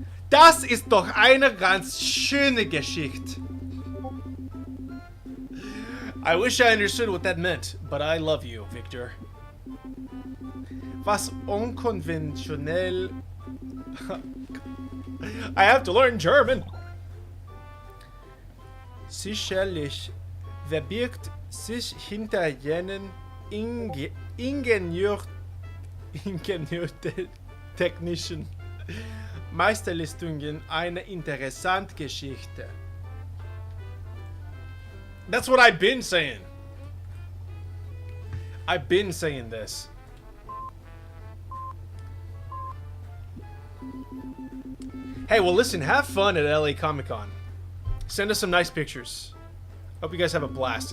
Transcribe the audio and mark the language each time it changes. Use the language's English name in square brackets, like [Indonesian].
[German] Das ist doch eine ganz schöne Geschichte. [English] I wish I understood what that meant, but I love you, Victor. [German] Was unkonventionell. [English] I have to learn German. [German] Sicherlich verbirgt sich hinter jenen Ingenieurtechnischen Meisterleistungen eine interessante Geschichte. [English] That's what I've been saying. I've been saying this. Hey, well listen, have fun at LA Comic-Con. Send us some nice pictures. Hope you guys have a blast.